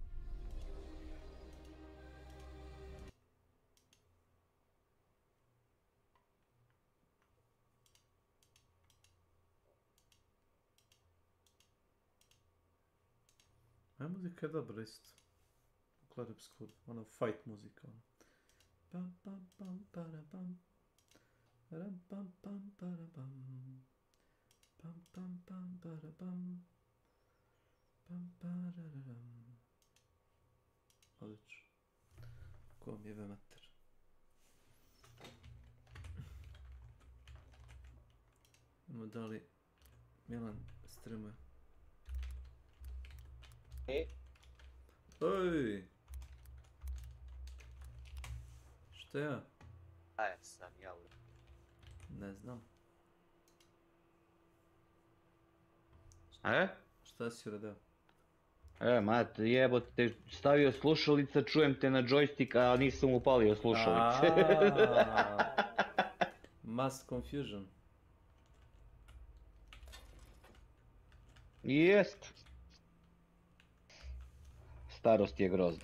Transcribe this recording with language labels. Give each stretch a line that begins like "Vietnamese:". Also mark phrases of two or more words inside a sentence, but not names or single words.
Serbian: A muzika je dobra isto. U Klarepsku, ono fight muzika. Pam pam pam para pam. Ram pam pam para pam. Pam pam pam para pam. Pam pararam. Odlično. Ko mi jebe mater. Imamo da li Milan streamuje. Oj! Što ja? Sam ja. Ne znam. Šta si uradio? Mate, jebote, stavio slušalica, čujem te na joystick, a nisam upalio slušalice.
English: Mass confusion.
Serbian: Jest. Starost je grozna.